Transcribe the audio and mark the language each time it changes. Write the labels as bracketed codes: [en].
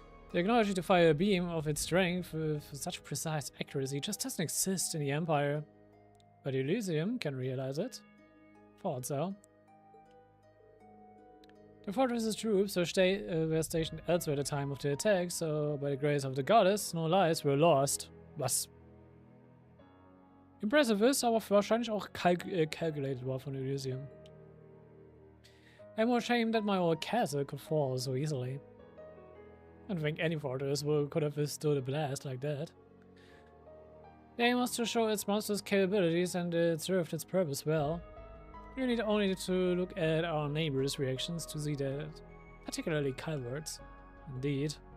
[en] The technology to fire a beam of its strength with such precise accuracy just doesn't exist in the Empire. But Elysium can realize it. Thought so. The fortress's troops were stationed elsewhere at the time of the attack, so by the grace of the goddess, no lives were lost. [de] Was [en] impressive [de] ist, aber wahrscheinlich auch [en] calculated [de] war von Elysium. [en] I'm more ashamed that my old castle could fall so easily. I don't think any fortress could have withstood a blast like that. The aim was to show its monstrous capabilities, and it served its purpose well. You need only to look at our neighbors' reactions to see that, particularly Calvard's. Indeed.